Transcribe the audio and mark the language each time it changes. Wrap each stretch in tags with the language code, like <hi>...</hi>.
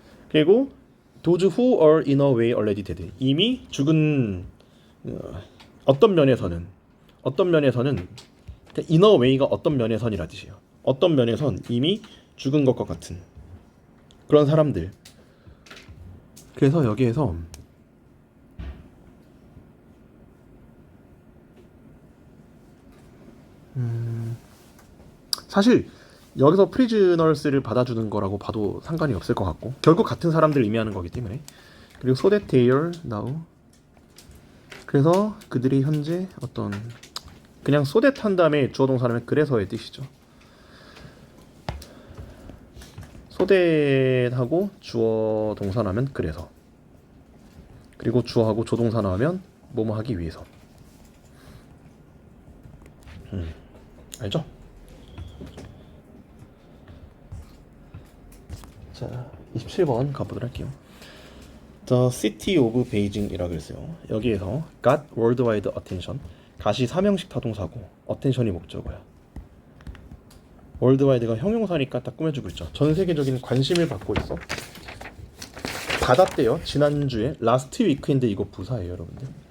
<en>그리고 those who are in a way already dead.</en> <ko>이미 죽은 어떤 면에서는 그러니까</ko> <en>in a way</en> <ko>가 어떤 면에선이라 뜻이에요. 어떤 면에선 이미 죽은 것과 같은 그런 사람들. 그래서 여기에서 사실 여기서 프리즈너스를 받아주는 거라고 봐도 상관이 없을 것 같고 결국 같은 사람들을 의미하는 거기 때문에.</ko> <en>그리고 so that they are now.</en> <ko>그래서 그들이 현재 어떤 그냥</ko> <en>so that</en> <ko>한 다음에 주어 동사라면 그래서의 뜻이죠.</ko> <en>so that</en> <ko>하고 주어 동사 나면 그래서. 그리고 주어하고 조동사 나오면 뭐뭐 하기 위해서. 알죠? 자, 27번 가보도록 할게요.</ko> <en>The City of Beijing</en> <ko>이라고 했어요. 여기에서</ko> <en>got worldwide attention.</en> <ko>gat이 사명식 타동사고 attention이 목적어야. worldwide가 형용사니까 딱 꾸며주고 있죠. 전 세계적인 관심을 받고 있어. 받았대요. 지난주에</ko> <en>last week</en> <ko>인데 이거 부사예요, 여러분들.</ko>